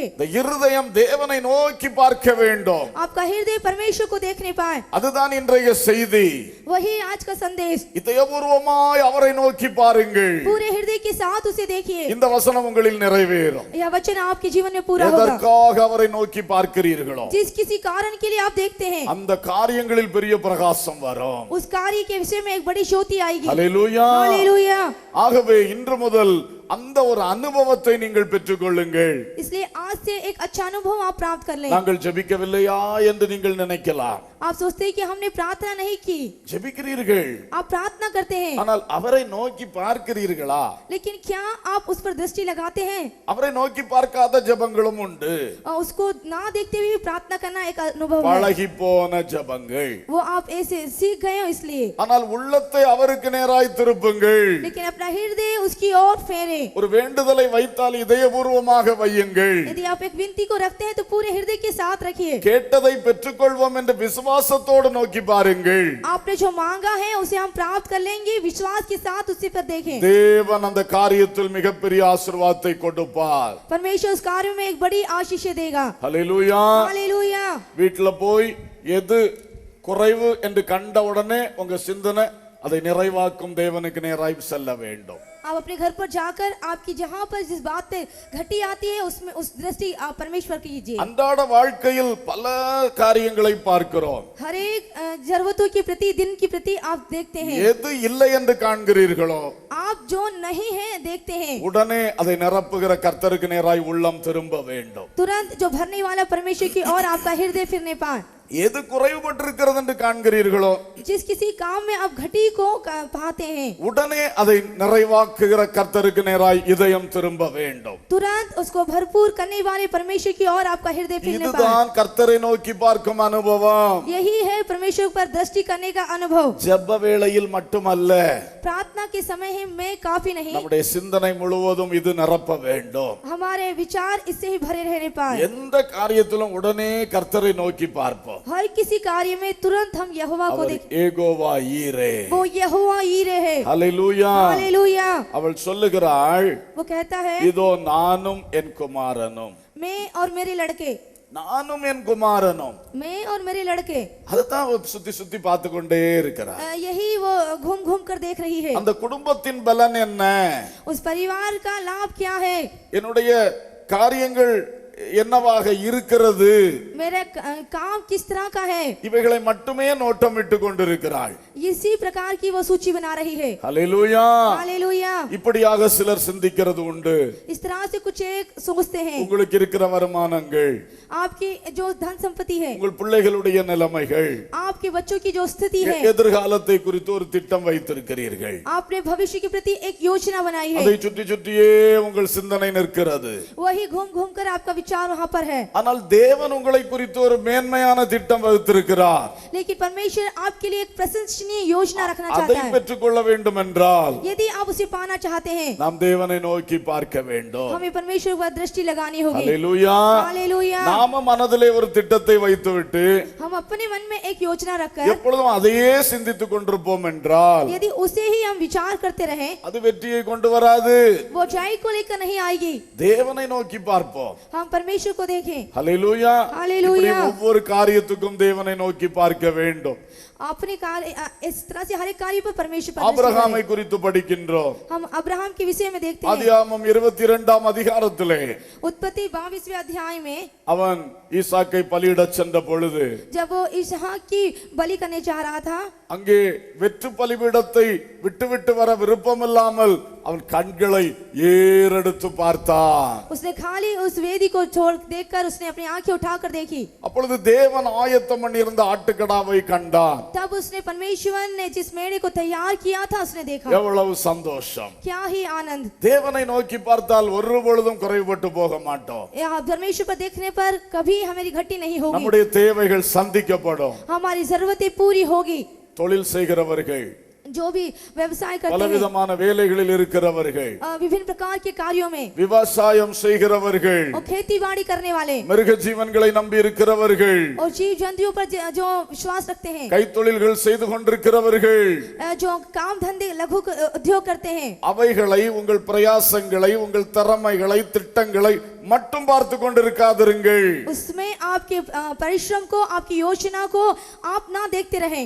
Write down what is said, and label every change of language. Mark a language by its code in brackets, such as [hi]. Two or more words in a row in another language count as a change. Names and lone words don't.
[ta] இந்த இருதயம் தேவனை நோக்கி பார்க்க வேண்டும். [hi] आपका हृदय परमेश्वर को देखने पाए, [ta] அதுதான் இன்றைய செய்தி. [hi] वही आज का संदेश। [ta] இதயபூர்வமாய் அவரை நோக்கி பாருங்கள். [hi] पूरे हृदय के साथ उसे देखिए। [ta] இந்த வசனம் உங்களில் நிறைவேறும். [hi] यह वचन आपके जीवन में पूरा होगा। [ta] எதற்காக அவரை நோக்கி பார்க்கிறீர்களோ [hi] जिस किसी कारण के लिए आप देखते हैं, [ta] அந்த காரியங்களில் பெரிய பிரகாசம் வரும். [hi] उस कार्य के विषय में एक बड़ी ज्योति आएगी। [ta] ஹல்லேலூயா. [hi] हालेलूया। [ta] ஆகவே இன்று முதல் அந்த ஒரு அனுபவத்தை நீங்கள் பெற்றுக்கொள்ளுங்கள். [hi] इसलिए आज से एक अच्छा अनुभव आप प्राप्त कर लें। [ta] நாங்கள் ஜெபிக்கவில்லையா என்று நீங்கள் நினைக்கலாம். [hi] आप सोचते हैं कि हमने प्रार्थना नहीं की, [ta] ஜெபிக்கிறீர்கள், [hi] आप प्रार्थना करते हैं, [ta] ஆனால் அவரை நோக்கி பார்க்கிறீர்களா? [hi] लेकिन क्या आप उस पर दृष्टि लगाते हैं? [ta] அவரை நோக்கி பார்க்காத ஜெபங்களும் உண்டு. [hi] और उसको ना देखते हुए प्रार्थना करना एक अनुभव है, [ta] பழகி போன ஜெபங்கள். [hi] वो आप ऐसे सीख गए हो इसलिए। [ta] ஆனால் உள்ளத்தை அவருக்கு நேராய் திருப்புங்கள். [hi] लेकिन अपना हृदय उसकी ओर फेरे। [ta] ஒரு வேண்டுதலை வைத்தால் இதயபூர்வமாக வையுங்கள். [hi] यदि आप एक विनती को रखते हैं तो पूरे हृदय के साथ रखिए। [ta] கேட்டதை பெற்றுக்கொள்வோம் என்று விசுவாசத்தோடு நோக்கி பாருங்கள். [hi] आपने जो मांगा है उसे हम प्राप्त कर लेंगे, विश्वास के साथ उसी पर देखें। [ta] தேவன் அந்த காரியத்தில் மிகப்பெரிய ஆசீர்வாதத்தை கொடுப்பார். [hi] परमेश्वर उस कार्य में एक बड़ी आशीष देगा। [ta] ஹல்லேலூயா. [hi] हालेलूया। [ta] வீட்டுல போய் எது குறைவு என்று கண்ட உடனே உங்க சிந்தனை அதை நிறைவாக்கும் தேவனுக்கு நேராய் செல்ல வேண்டும். [hi] आप अपने घर पर जाकर आपकी जहां पर जिस बात पे घटी आती है उसमें उस दृष्टि आप परमेश्वर की कीजिए। [ta] அன்றாட வாழ்க்கையில் பல காரியங்களை பார்க்கிறோம். [hi] हर एक जरूरतों के प्रति, दिन की प्रति आप देखते हैं। [ta] எது இல்லை என்று காண்கிறீர்களோ [hi] आप जो नहीं है देखते हैं, [ta] உடனே அதை நிரப்புகிற கர்த்தருக்கு நேராய் உள்ளம் திரும்ப வேண்டும். [hi] तुरंत जो भरने वाला परमेश्वर की ओर आपका हृदय फिरने पाए। [ta] எது குறைவுபட்டிருக்கிறது என்று காண்கிறீர்களோ [hi] जिस किसी काम में आप घटी को पाते हैं, [ta] உடனே அதை நிறைவாக்குகிற கர்த்தருக்கு நேராய் இதயம் திரும்ப வேண்டும். [hi] तुरंत उसको भरपूर करने वाले परमेश्वर की ओर आपका हृदय फिरने पाए। [ta] இதுதான் கர்த்தரை நோக்கி பார்க்கும் அனுபவம். [hi] यही है परमेश्वर पर दृष्टि करने का अनुभव। [ta] ஜெப வேளையில் மட்டுமல்ல, [hi] प्रार्थना के समय ही में काफी नहीं, [ta] நம்முடைய சிந்தனை முழுவதும் இது நிரப்ப வேண்டும். [hi] हमारे विचार इससे ही भरे रहने पाए। [ta] எந்த காரியத்திலும் உடனே கர்த்தரை நோக்கி பார்ப்போம். [hi] हर किसी कार्य में तुरंत हम यहोवा को [ta] அவர் [hi] देखें। [ta] யெகோவா ஈரே. [hi] वो यहोवा ईरे है। [ta] ஹல்லேலூயா. [hi] हालेलूया। [ta] அவள் சொல்லுகிறாள், [hi] वो कहता है, [ta] இதோ நானும் என் குமாரனும், [hi] मैं और मेरे लड़के, [ta] நானும் என் குமாரனும். [hi] मैं और मेरे लड़के। [ta] அதுதான் அவ சுத்தி சுத்தி பார்த்து கொண்டே இருக்கிறார். [hi] यही वो घूम घूम कर देख रही है। [ta] அந்த குடும்பத்தின் பலன் என்ன? [hi] उस परिवार का लाभ क्या है? [ta] என்னுடைய காரியங்கள் என்னவாக இருக்கிறது [hi] मेरा काम किस तरह का है, [ta] இவைகளை மட்டுமே நோட்டமிட்டு கொண்டிருக்கிறாள். [hi] इसी प्रकार की वो सूची बना रही है। [ta] ஹல்லேலூயா. [hi] हालेलुया। [ta] இப்படியாக சிலர் சிந்திக்கிறது உண்டு. [hi] इस तरह से कुछ एक सोचते हैं। [ta] உங்களுக்கு இருக்கிற வருமானங்கள், [hi] आपकी जो धन संपत्ति है, [ta] உங்கள் பிள்ளைகளுடைய நிலைமைகள், [hi] आपके बच्चों की जो स्थिति है, [ta] எதிர்காலத்தை குறித்து ஒரு திட்டம் வைத்திருக்கிறீர்கள். [hi] आपने भविष्य के प्रति एक योजना बनाई है। [ta] அதை சுற்றி சுற்றியே உங்கள் சிந்தனை நிற்கிறது. [hi] वही घूम घूम कर आपका विचार वहाँ पर है। [ta] ஆனால் தேவன் உங்களை குறித்து ஒரு மேன்மையான திட்டம் வைத்திருக்கிறார். [hi] लेकिन परमेश्वर आपके लिए एक प्रशंसनीय योजना रखना [ta] அதை [hi] चाहता है। [ta] பெற்றுக்கொள்ள வேண்டும் என்றால் [hi] यदि आप उसे पाना चाहते हैं, [ta] நாம் தேவனை நோக்கி பார்க்க வேண்டும். [hi] हमें परमेश्वर पर दृष्टि लगानी होगी। [ta] ஹல்லேலூயா. [hi] हालेलुया। [ta] நாம மனதிலே ஒரு திட்டத்தை வைத்துவிட்டு [hi] हम अपने मन में एक योजना रखकर [ta] எப்பொழுதும் அதையே சிந்தித்துக் கொண்டிருப்போம் என்றால் [hi] यदि उसे ही हम विचार करते रहे, [ta] அது வெற்றியை கொண்டு வராது. [hi] वो जय को लेकर नहीं आएगी। [ta] தேவனை நோக்கி பார்ப்போம். [hi] हम परमेश्वर को देखें। [ta] ஹல்லேலூயா. [hi] हालेलुया। [ta] இப்படி ஒவ்வொரு காரியத்துக்கும் தேவனை நோக்கி பார்க்க வேண்டும். [hi] अपने कार्य इस तरह से हर एक कार्य पर परमेश्वर पर दृष्टि [ta] ஆபிரகாமை [hi] करें। [ta] குறித்து படிக்கின்றோம். [hi] हम अब्राहम के विषय में देखते हैं। [ta] ஆதியாகமம் 22ஆம் அதிகாரத்திலே [hi] उत्पत्ति 22वें अध्याय में [ta] அவன் ஈசாக்கை பலியிடச் சென்ற பொழுது [hi] जब वो इसहाक की बलि करने जा रहा था, [ta] அங்கே வெற்று பலிபீடத்தை விட்டுவிட்டு வர விருப்பமில்லாமல் அவன் கண்களை ஏறெடுத்து பார்த்தான். [hi] उसने खाली उस वेदी को छोड़ देखकर उसने अपनी आंखें उठाकर देखी। [ta] அப்பொழுது தேவன் ஆயத்தம் பண்ணியிருந்த ஆட்டுக்கடாவை கண்டான். [hi] तब उसने परमेश्वर ने जिस मेढ़े को तैयार किया था उसने देखा। [ta] எவ்வளவு சந்தோஷம். [hi] क्या ही आनंद। [ta] தேவனை நோக்கி பார்த்தால் ஒரு பொழுதும் குறைபட்டு போக மாட்டோம். [hi] यहाँ परमेश्वर पर देखने पर कभी हमारी घटी नहीं होगी। [ta] நம்முடைய தேவைகள் சந்திக்கப்படும். [hi] हमारी जरूरतें पूरी होगी। [ta] தொழில் செய்கிறவர்கள், [hi] जो भी व्यवसाय करते हैं, [ta] பலவிதமான வேலைகளில் இருக்கிறவர்கள், [hi] विभिन्न प्रकार के कार्यों में, [ta] விவசாயம் செய்கிறவர்கள், [hi] और खेती बाड़ी करने वाले, [ta] மிருக ஜீவன்களை நம்பி இருக்கிறவர்கள், [hi] और जीव जंतुओं पर जो विश्वास रखते हैं, [ta] கைத்தொழில்கள் செய்து கொண்டிருக்கிறவர்கள், [hi] जो काम धंधे लघु उद्योग करते हैं, [ta] அவைகளை உங்கள் பிரயாசங்களை, உங்கள் திறமைகளை, திட்டங்களை மட்டும் பார்த்து கொண்டிருக்காதிருங்கள். [hi] उसमें आपके परिश्रम को, आपकी योजना को आप ना देखते रहें।